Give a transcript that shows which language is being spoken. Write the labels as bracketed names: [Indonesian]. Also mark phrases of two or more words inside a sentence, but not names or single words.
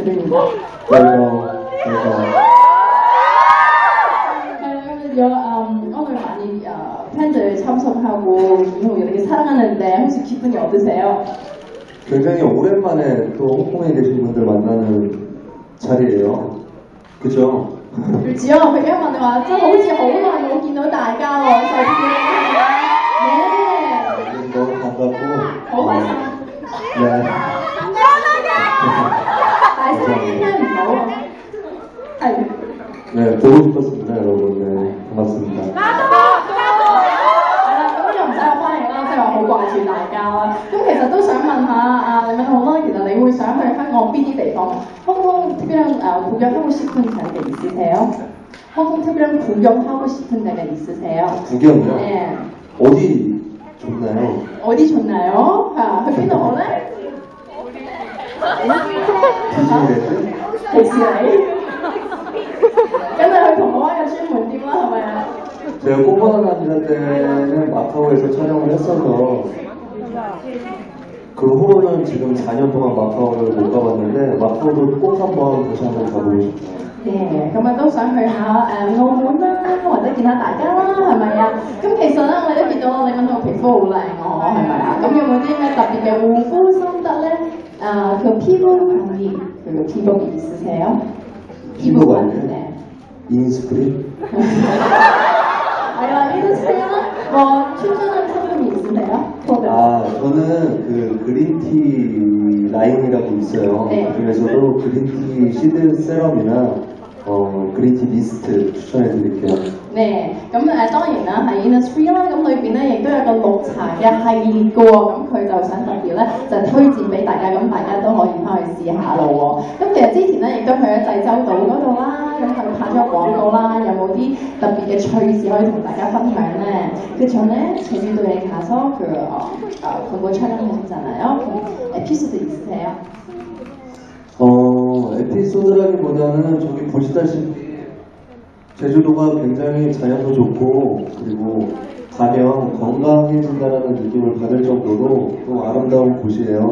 [Korean] 오늘 많이 팬들 참석하고 이후 이렇게 사랑하는데 혹시 기분이 어떠세요? 굉장히 오랜만에 또 홍콩에 계신 분들 만나는 자리예요. 그죠? 그렇지요? [Cantonese] 佢今日問話真係好似好耐冇見到大家喎，所以見到大家， [Korean] 너무 반갑고. [Cantonese] 好開心。 [Korean] 네. [Cantonese] 大聲啲聽唔到啊。係。 [Korean] 네, 보고 싶었습니다, 여러분. 네, 반갑습니다. [Cantonese] 係啦，咁就唔使我歡迎啦，即係話好掛住大家啦。咁其實都想問下李敏浩啦，其實你會想去香港邊啲地方？ [Korean] 홍콩 특별한 구경하고 싶은 데가 있으세요? 홍콩 특별한 구경하고 싶은 데가 있으세요? 구경요? 네. 어디 좋나요? 어디 좋나요? [Cantonese] 去邊度好咧？ [Korean] 디즈니랜드? [Cantonese] 迪士尼？咁你去銅鑼灣嘅專門店啦，係咪啊？ [Korean] 제가 꽃보다 남자 때는 마카오에서 촬영을 했어서 그 후로는 지금 4년 동안 마카오를 못 가봤는데 마카오도 꼭 한번 다시 한번 가보고 싶어요. 네, [Cantonese] 咁都想去下澳門啦，或者見下大家啦，係咪啊？咁其實咧，我哋都見到你講到皮膚好靚喎，係咪啊？咁有冇啲咩特別嘅護膚心得咧？ [Korean] 그 피부 관리, 그리고 피부 있으세요? 피부 관리? 네. 인스프리? 아니요, 인스프리는 뭐 추천하는 상품이 있으세요? 아, 저는 그 그린티 라인이라고 있어요. 네. 그중에서도 그린티 시드 세럼이나 그린티 미스트 추천해드릴게요. 네, [Cantonese] 咁當然啦，係 Innisfree 啦，咁裏邊咧亦都有個綠茶嘅系列嘅喎，咁佢就想特別咧就推薦俾大家，咁大家都可以翻去試下咯喎。咁其實之前咧亦都去咗濟州島嗰度啦，咁佢拍咗廣告啦，有冇啲特別嘅趣事可以同大家分享咧？ [Korean] 그 전에 제주도에 가서 광고 촬영하셨잖아요. 에피소드 있으세요? 에피소드라기보다는 저기 보시다시피 제주도가 굉장히 자연도 좋고 그리고 가면 건강해진다는 느낌을 받을 정도로 또 아름다운 곳이에요.